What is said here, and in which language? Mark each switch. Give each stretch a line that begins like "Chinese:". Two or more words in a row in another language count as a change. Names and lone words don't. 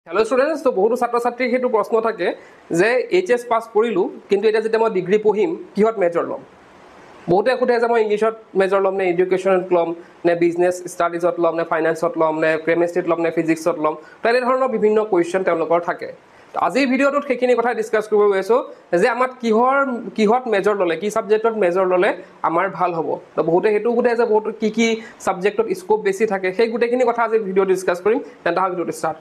English: hello students
Assamese: তো বহুত ছাত্ৰ ছাত্ৰী হেতু প্ৰশ্ন থাকে যে এইচএস পাস কৰিলো কিন্তু এটা যেতিয়া মই ডিগ্ৰী পঢ়িম কিহত মেজৰ লম বহুতে খুঁটে যে মই ইংলিশত মেজৰ লম নে এডুকেশনত লম নে
English: business studies
Assamese: লম নে ফাইনান্সত লম নে কেমিষ্ট্ৰিত লম নে ফিজিক্সত লম তেনে ধৰণৰ বিভিন্ন কোৱেশ্চন তেওঁলোকৰ থাকে আজি ভিডিওটোত সেইখিনি কথা ডিসকাস কৰিব গৈছো যে আমাৰ কিহত মেজৰ ললে কি সাবজেক্টত মেজৰ ললে আমাৰ ভাল হ'ব তো বহুতে হেতু খুঁটে যে বহুত কি সাবজেক্টত স্কোপ বেছি থাকে সেই গুটেখিনি কথা আজি ভিডিও ডিসকাস কৰিম তেন্তে ভিডিওটো স্টাৰ্ট